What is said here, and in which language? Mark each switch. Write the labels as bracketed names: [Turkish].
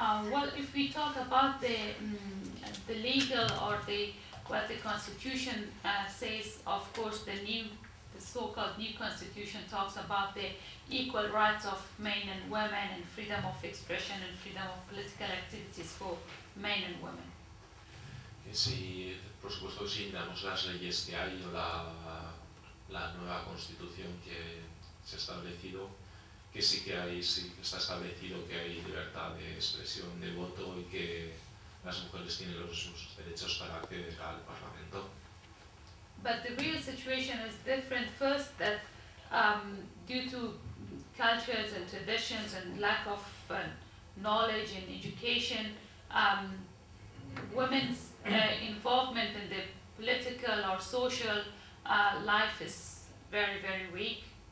[English] Well, if we talk about the legal or the what the constitution says, of course, the so-called new constitution talks about the equal rights of men and women and freedom of expression and freedom of political activities for men and women. [Spanish] Sí, por supuesto, si miramos las leyes que hay o la nueva constitución que se ha establecido. Que sí que hay, sí que está establecido que hay libertad de expresión, de voto y que las mujeres tienen los mismos derechos para acceder al Parlamento. [English] But the real situation is different. First, that due to cultures and traditions and lack of knowledge and education, women's involvement in the political or social life is very, very weak.